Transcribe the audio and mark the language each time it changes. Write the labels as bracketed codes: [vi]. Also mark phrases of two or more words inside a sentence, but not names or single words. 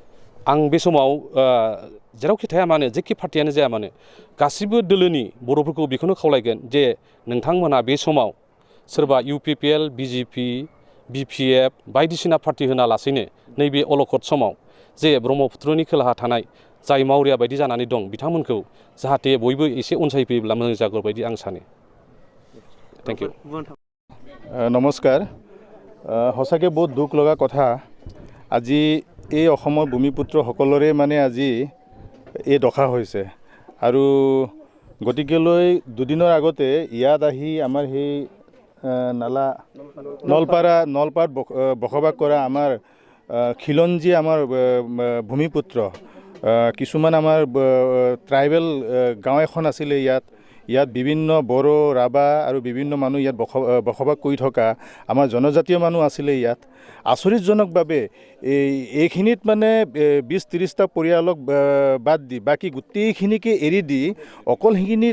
[brx] आं बे समाव जेरावखि थाया मानो जेखि पार्टियानो जाया मानो गासिबो दोलोनि बर'फोरखौ बेखौनो खावलायगोन जे नोंथांमोना बे समाव सोरबा इउपिपिएल बिजेपि BPF बायदिसिना पार्टी होना लासैनो नैबे अलखद समाव जे ब्रह्मपुत्रनि खोलाहा थानाय जाय मावरिया बायदि जानानै दं बिथांमोनखौ जाहाथे बयबो एसे अनसायफैयोब्ला मोजां जागौ बायदि आं सानो [en] thank you [as] নমস্কাৰ সঁচাকৈ বহুত দুখ লগা কথা আজি এই অসমৰ ভূমিপুত্ৰসকলৰে মানে আজি এই দশা হৈছে আৰু গতিকেলৈ দুদিনৰ আগতে ইয়াত আহি আমাৰ সেই নলপাৰাত বসবাস কৰা আমাৰ খিলঞ্জী আমাৰ ভূমিপুত্ৰ কিছুমান আমাৰ ট্ৰাইবেল গাঁও এখন আছিলে ইয়াত বিভিন্ন বড়ো ৰাভা আৰু বিভিন্ন মানুহ ইয়াত বসবাস কৰি থকা আমাৰ জনজাতীয় মানুহ আছিলে ইয়াত আচৰিতজনকভাৱে এইখিনিত মানে 20-30টা পৰিয়ালক বাদ দি বাকী গোটেইখিনিকে এৰি দি অকল সেইখিনি